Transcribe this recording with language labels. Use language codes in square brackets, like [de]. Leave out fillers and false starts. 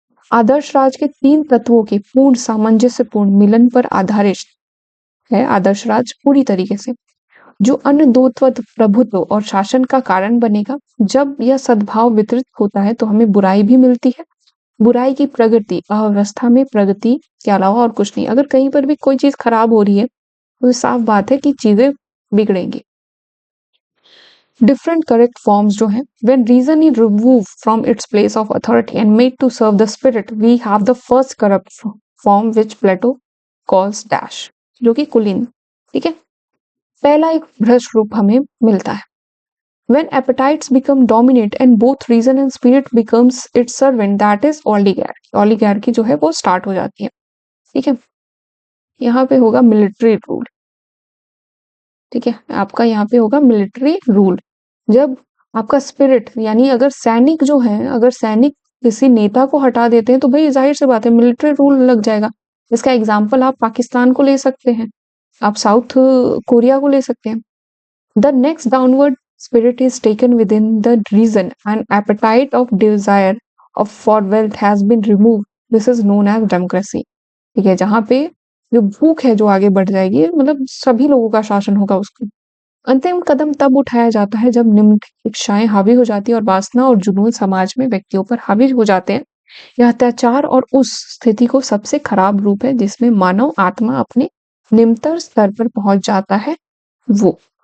[hi] आदर्श राज के 3 तत्वों के पूर्ण सामंजस्यपूर्ण मिलन पर आधारित है आदर्श राज पूरी तरीके से, जो अन्य दो तत्व प्रभुत्व और शासन का कारण बनेगा। जब यह सद्भाव वितरित होता है तो हमें बुराई भी मिलती है। बुराई की प्रगति अव्यवस्था में प्रगति के अलावा और कुछ नहीं। अगर कहीं पर भी कोई चीज खराब हो रही है तो साफ बात है कि चीजें बिगड़ेंगी। [en] different correct forms [hi] जो है, [en] when reason is removed from its place of authority and made to serve the spirit, we have the first corrupt form which Plato calls dash, [hi] जो कि कुलीन। ठीक है, पहला एक भ्रष्ट रूप हमें मिलता है। [en] When appetites become dominant and both reason and spirit becomes its servant, that is oligarchy. [hi] Oligarchy जो है वो स्टार्ट हो जाती है। ठीक है, यहाँ पे होगा मिलिट्री रूल। ठीक है? आपका यहाँ पे होगा मिलिट्री रूल। जब आपका स्पिरिट यानी अगर सैनिक जो हैं, अगर सैनिक किसी नेता को हटा देते हैं तो भई ज़ाहिर-सी बात है मिलिट्री रूल लग जाएगा। इसका एग्ज़ाम्पल आप पाकिस्तान को ले सकते हैं, आप साउथ कोरिया को ले सकते हैं। [en] The next downward spirit is taken within the reason and appetite of desire of for wealth has been removed. This is known as democracy. [hi] ठीक है, जहाँ पे जो भूख है जो आगे बढ़ जाएगी, मतलब सभी लोगों का शासन होगा उसको। अंतिम कदम तब उठाया जाता है जब निम्न इच्छाएं हावी हो जाती है और वासना और जुनून समाज में व्यक्तियों पर हावी हो जाते हैं। यह अत्याचार और उस स्थिति को सबसे खराब रूप है जिसमें मानव आत्मा अपने निम्नतर स्तर पर पहुंच जाता है वो।